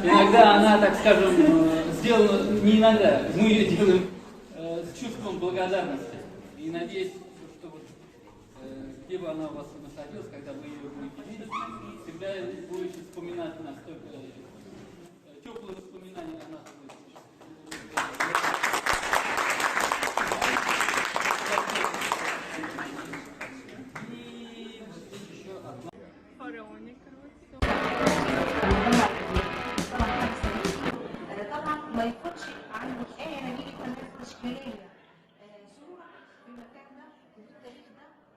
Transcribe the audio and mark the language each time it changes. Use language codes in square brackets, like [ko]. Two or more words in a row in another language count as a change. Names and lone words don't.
[ru] Иногда она, так скажем, сделана, не иногда, мы ее делаем с чувством благодарности. И надеюсь, что вот, где бы она у вас находилась, когда вы ее будете видеть, всегда будете вспоминать настолько теплые воспоминания о нас будет. [ar] طبعا ما يفوتش عنه اي نتيجه تشكيليه صوره في المكان ده وفي التاريخ ده